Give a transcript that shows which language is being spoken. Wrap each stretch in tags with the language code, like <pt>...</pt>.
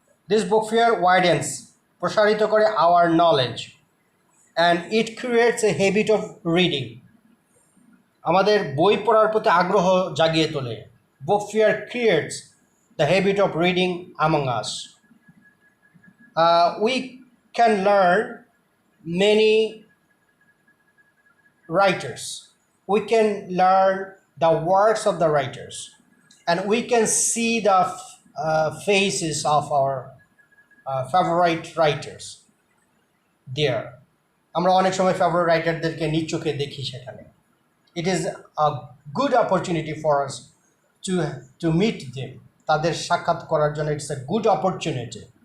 <en>This book fair widens,</en> <bn>প্রসারিত করে</bn> <en>our knowledge, and it creates a habit of reading.</en> <bn>আমাদের বই পড়ার প্রতি আগ্রহ জাগিয়ে তোলে।</bn> <en>Book fair creates the habit of reading among us. We can learn many writers. We can learn the works of the writers, and we can see the faces of our favorite writers there.</en> <bn>আমরা অনেক সময় favourite রাইটারদেরকে নিজ চোখে দেখি সেখানে।</bn> <en>It is a good opportunity for us to meet them.</en> <bn>তাদের সাক্ষাৎ করার জন্য</bn> <en>it's a good opportunity.</en>